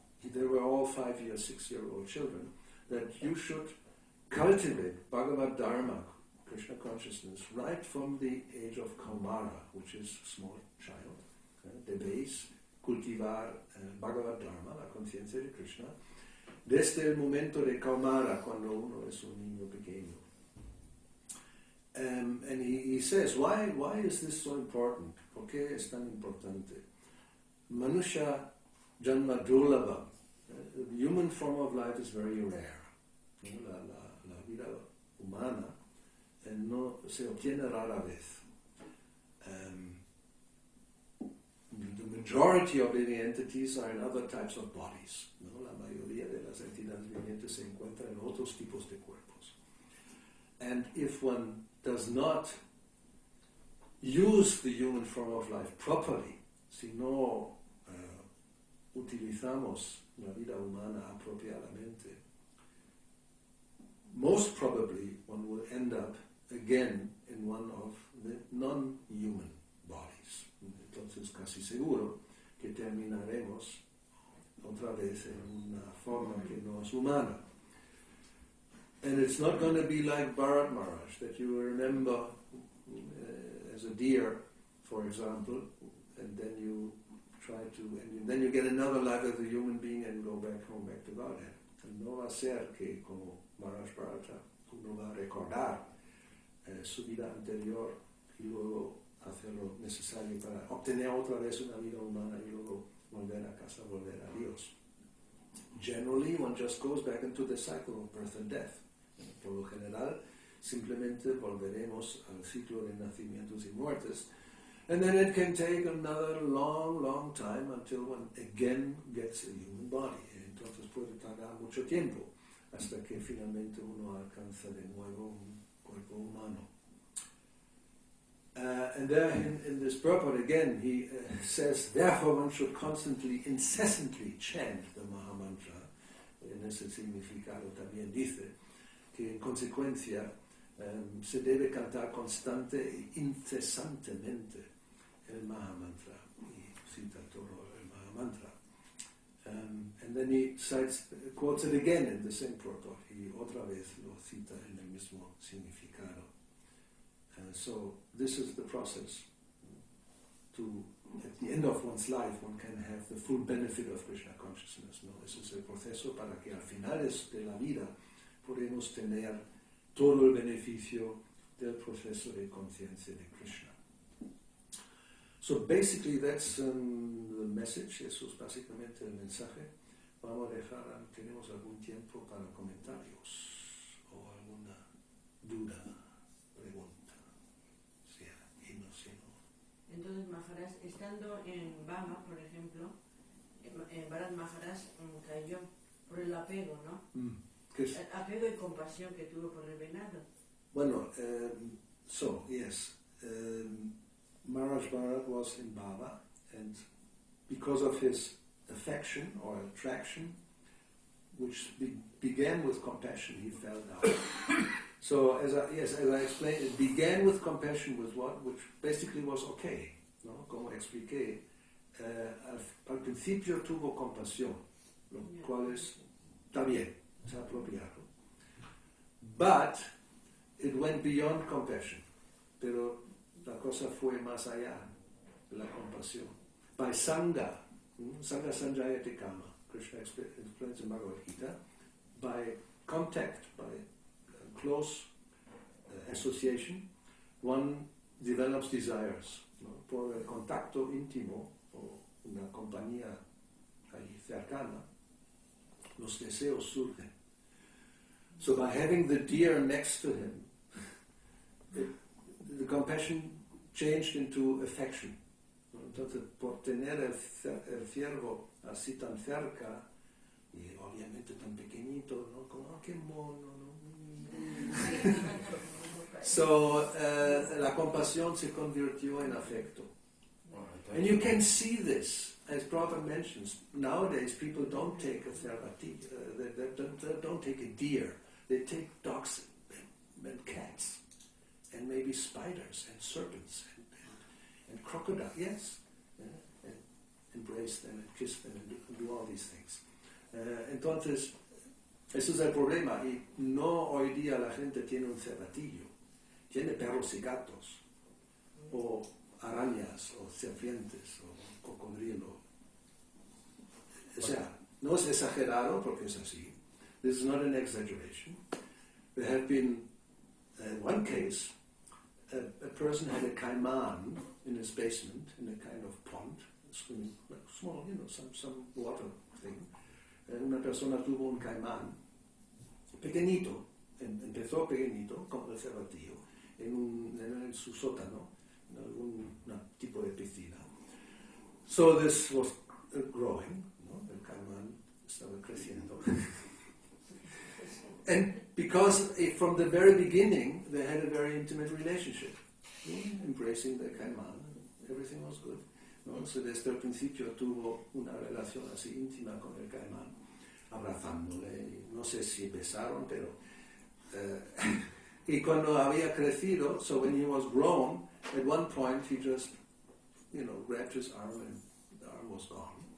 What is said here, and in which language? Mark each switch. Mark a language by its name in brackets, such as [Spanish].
[English] They were all 5-year, 6-year-old children, that you should cultivate Bhagavad Dharma, Krishna consciousness, right from the age of Kaumara, which is small child. [Spanish] Debéis cultivar Bhagavad Dharma, la conciencia de Krishna, desde el momento de Kaumara, cuando uno es un niño pequeño. [English] And he says, why is this so important? [Spanish] ¿Por qué es tan importante? [Sanskrit] Manusha Janma Durlabha. [English] The human form of life is very rare. [Spanish] La vida humana no se obtiene rara vez. [English] The majority of living entities are in other types of bodies. [Spanish] ¿No? La mayoría de las entidades vivientes se encuentran en otros tipos de cuerpos. [English] And if one does not use the human form of life properly, [Spanish] si no utilizamos la vida humana apropiadamente, [English] most probably one will end up again in one of the non-human bodies. [Spanish] Entonces casi seguro que terminaremos otra vez en una forma que no es humana. [English] And it's not going to be like Bharat Maharaj, that you remember as a deer, for example, and then you and then you get another life as a human being and go back home, back to Godhead. [Spanish] And no va a ser que como Maharaj Bharata uno va a recordar su vida anterior y luego hacer lo necesario para obtener otra vez una vida humana y luego volver a casa, volver a Dios. [English] Generally, one just goes back into the cycle of birth and death. [Spanish] Por lo general, simplemente volveremos al ciclo de nacimientos y muertes. [English] And then it can take another long time until one again gets a human body. [Spanish] Entonces puede tardar mucho tiempo hasta que finalmente uno alcanza de nuevo un cuerpo humano. [English] And there in this purport again, he says, therefore one should constantly, incessantly chant the Mahamantra. [Spanish] En ese significado también dice que en consecuencia se debe cantar constante e incesantemente el Mahamantra, y cita todo el Mahamantra. [English] And then he quotes it again in the same purport, [Spanish] y otra vez lo cita en el mismo significado. [English] So this is the process, at the end of one's life, one can have the full benefit of Krishna consciousness. [Spanish] ¿No? Ese es el proceso para que al final de la vida podemos tener todo el beneficio del proceso de conciencia de Krishna. [English] So basically that's the message, [Spanish] eso es básicamente el mensaje. Vamos a dejar, tenemos algún tiempo para comentarios o alguna duda, pregunta. Si no. Entonces Maharaj, estando en Bama, por ejemplo, Bharat Maharaj cayó por el apego, ¿no? ¿Qué es? El apego y compasión que tuvo por el venado. Bueno, [English] so yes, Maharaj Bharat was in Bava, and because of his affection or attraction, which began with compassion, he fell down. So, as I explained, it began with compassion, with what? Which basically was okay, [Spanish] ¿no? Como expliqué, al principio tuvo compasión, lo cual está bien, es apropiado. [English] But it went beyond compassion, [Spanish] pero la cosa fue más allá de la compasión. [English] By [Sanskrit] Sangha, Sangha Sanjayate Kama, [English] Krishna explains in Bhagavad Gita, by contact, by close association, one develops desires. [Spanish] ¿No? Por el contacto íntimo o una compañía ahí cercana, los deseos surgen. [English] So by having the deer next to him, the compassion changed into affection. [Spanish] Entonces, por tener el ciervo así tan cerca, y obviamente tan pequeñito, ¿no? Como, oh, qué mono, ¿no? So, la compasión se convirtió en afecto. [English] And you can see this, as Prabhupada mentions, nowadays people don't take a cervatillo, they don't take a deer, they take dogs and cats, and maybe spiders and serpents and crocodiles, yes, and embrace them and kiss them and do all these things. [Spanish] Entonces, eso es el problema, y no hoy día la gente tiene un cervatillo, tiene perros y gatos, o arañas, o serpientes, o cocodrilo. O sea, no es exagerado porque es así. [English] This is not an exaggeration. There have been, in one case, a person had a caiman in his basement, in a kind of pond, swimming, like small, some water thing. [Spanish] Una persona tuvo un caimán pequeñito, empezó pequeñito, como el cervatillo, en su sótano, en algún tipo de piscina. [English] So this was growing, [Spanish] ¿no? El caimán estaba creciendo. [English] And because from the very beginning they had a very intimate relationship, embracing the caimán, everything was good. [Spanish] ¿No? So desde el principio tuvo una relación así íntima con el caimán, abrazándole, no sé si besaron, pero y cuando había crecido, [English] so when he was grown, at one point he just, grabbed his arm and the arm was gone.